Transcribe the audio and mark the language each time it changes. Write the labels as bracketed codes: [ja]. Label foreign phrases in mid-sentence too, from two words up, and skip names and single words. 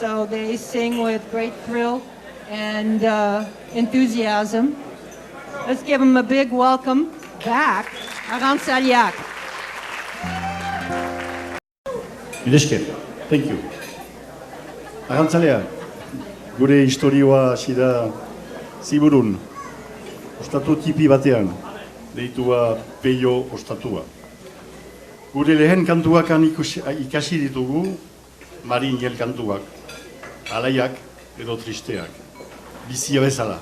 [en] So they sing with great thrill and enthusiasm. Let's give them a big welcome back, Aran Saliak. Thank you. [eu] Aran Saliak, gure historioa hasi da Ziburun, ostatu tipi batean, deitua Peio ostatua. Gure lehen kantuak ikasi ditugu, marinel kantuak, alaiak edo tristeak, bizia bezala.